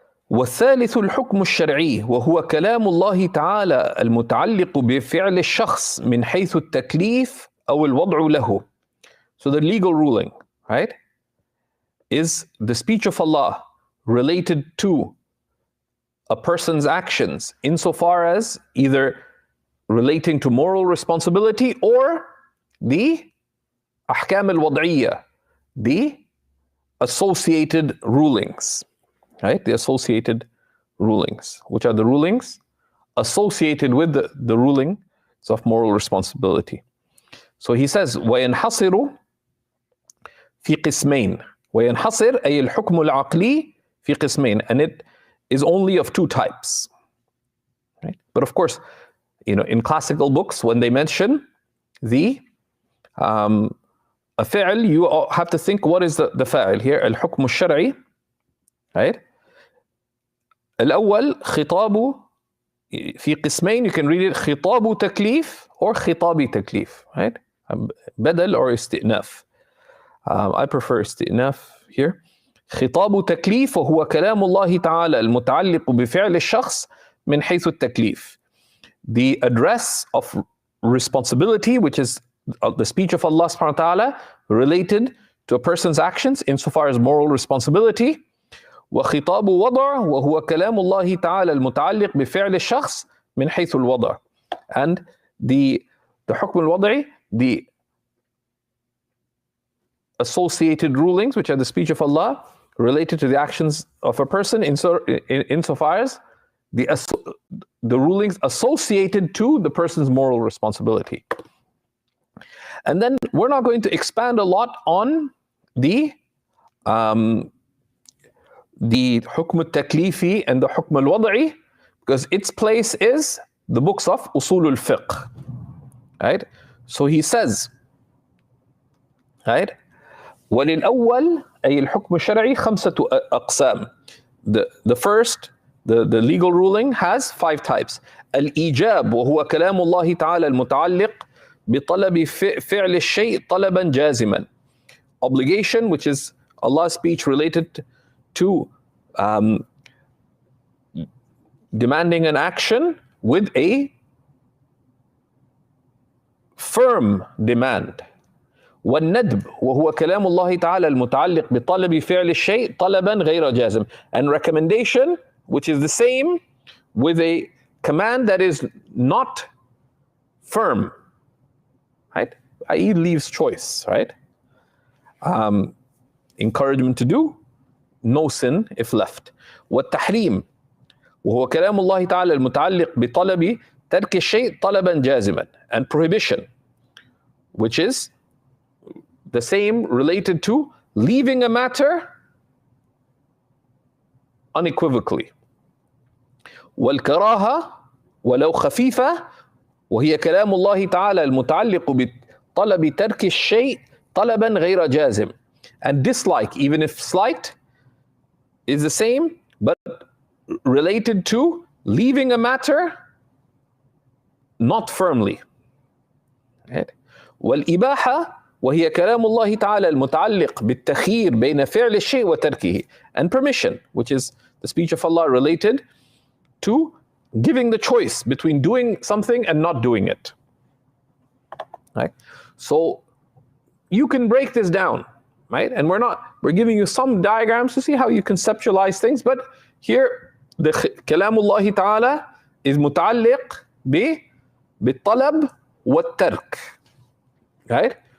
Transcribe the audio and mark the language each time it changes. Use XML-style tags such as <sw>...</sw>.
<ar>والثالث الحكم الشرعي وهو كلام الله تعالى المتعلق بفعل الشخص من حيث التكليف أو الوضع له.</ar> <en>So the legal ruling, right, is the speech of Allah related to a person's actions insofar as either relating to moral responsibility or the ahkam al-wad'iyya, the associated rulings. Right, the associated rulings, which are the rulings associated with the ruling of moral responsibility. So he says,</en> <ar>وَيَنْحَصِرُ فِي قِسْمَيْن. وَيَنْحَصِرْ أي الحكم العقلي في قسمين,</ar> <en>and it is only of 2 types. Right? But of course, in classical books, when they mention the a fi'l, you have to think, what is the fa'il here?</en> <ar>الحكم الشرعي. Right? الأول خطاب في قسمين,</ar> <en>you can read it</en> <ar>خطاب تكليف or خطابي تكليف, right? بدل or استئناف.</ar> <en>I prefer استئناف here.</en> <ar>خطاب تكليف وهو كلام الله تعالى المتعلق بفعل الشخص من حيث التكليف.</ar> <en>The address of responsibility, which is the speech of Allah subhanahu wa ta'ala related to a person's actions insofar as moral responsibility.</en> <ar>وخطاب وضع وهو كلام الله تعالى المتعلق بفعل الشخص من حيث الوضع.</ar> <en>And the حكم الوضعي, the associated rulings, which are the speech of Allah related to the actions of a person insofar as the rulings associated to the person's moral responsibility. And then we're not going to expand a lot on the hukm al-taklifi and the hukm al-wad'i, because its place is the books of usul al-fiqh. Right? So he says, right,</en> <ar>وَلِلْأَوَّلِ أي الحكم الشرعي خمسة أقسام.</ar> <en>The first, the legal ruling has 5 types.</en> <ar>الإيجاب وهو كلام الله تعالى المتعلق بطلب فعل الشيء طلبا جازما.</ar> <en>Obligation, which is Allah's speech related to demanding an action with a firm demand.</en> <ar>والندب وهو كلام الله تعالى المتعلق بطلب فعل الشيء طلبا غير جازم.</ar> <en>And recommendation, which is the same with a command that is not firm, right? i.e. leaves choice, right? Encouragement to do, no sin if left.</en> <ar>والتحريم وهو كلام الله تعالى المتعلق بطلب ترك الشيء طلبا جازما.</ar> <en>And prohibition, which is the same related to leaving a matter unequivocally.</en> <ar>والكراهة ولو خفيفة وهي كلام الله تعالى المتعلق بطلب ترك الشيء طلبا غير جازم.</ar> <en>And dislike, even if slight, is the same, but related to leaving a matter not firmly. Right?</en> <ar>والإباحة وهي كلام الله تعالى المتعلق بالتخيير بين فعل الشيء وتركه.</ar> <en>And permission, which is the speech of Allah related to giving the choice between doing something and not doing it. Right? So you can break this down, right? And we're giving you some diagrams to see how you conceptualize things, but here the kalamullah ta'ala is muta'alliq</en> <ar>بالطلب والترك,</ar> <en>right?</en>